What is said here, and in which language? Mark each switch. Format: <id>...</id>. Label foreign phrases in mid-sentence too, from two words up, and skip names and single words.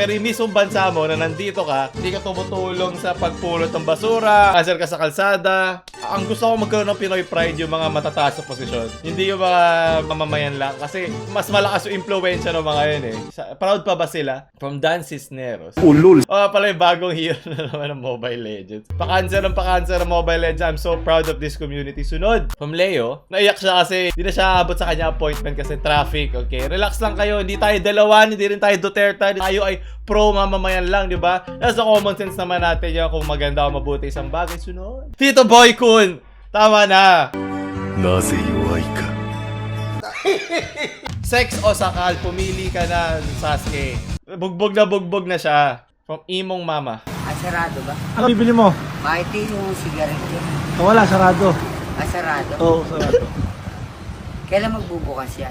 <tl>Pero yung mismong bansa mo na nandito ka, hindi ka tumutulong sa pagpulot ng basura, kasal ka sa kalsada. Ang gusto ko magkaroon ng Pinoy pride yung mga matataas sa posisyon. Hindi yung mga mamamayan lang. Kasi mas malakas yung impluensya ng mga yun eh. Proud pa ba sila? From Dan Cisneros. Ulul. Pala yung bagong hero na naman ng Mobile Legends. Pa-cancer ng Mobile Legends.</tl> <en>I'm so proud of this community.</en> <tl>Sunod, from Leo, naiyak siya kasi hindi na siya abot sa kanya appointment kasi traffic. Okay, relax lang kayo. Hindi tayo dalawan, hindi rin tayo Duterte. Tayo ay pro mamamayan lang, di ba? Nasa</tl> <en>common sense</en> <tl>naman natin yun kung maganda o mabuti isang bagay. Sunod, Tito Boy Kun, tama na.</tl> <ja>なぜ弱いか</ja> <tl>Sex o sakal, pumili ka na, Sasuke. Bugbog na siya. From Imong Mama. Sarado ba? Ano bibili mo? Bakit yung sigarilyo? Wala, sarado. Sarado? Oo, sarado. Kailan magbubukas yan?</tl>